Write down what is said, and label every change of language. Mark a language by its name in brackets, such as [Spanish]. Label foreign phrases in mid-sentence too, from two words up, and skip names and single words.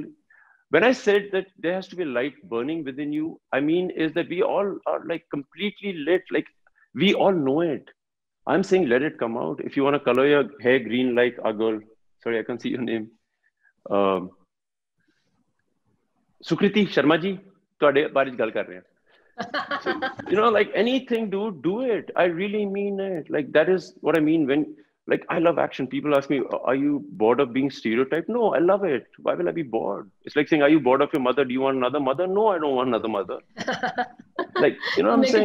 [English] When I said that there has to be a light burning within you, I mean is that we all are like completely lit. Like we all know it. I'm saying let it come out. If you want to color your hair green like a girl, sorry, I can't see your name. [Punjabi] Sukriti Sharma ji, ਤੁਹਾਡੇ ਬਾਰੇ ਗੱਲ ਕਰ ਰਹੇ ਹਨ. [English] So, you know, like anything, dude, do it. I really mean it. Like that is what I mean when, like, I love action. People ask me, are you bored of being stereotyped? No, I love it. Why will I be bored? It's like saying, are you bored of your mother? Do you want another mother? No, I don't want another mother. Like, you know what I'm saying?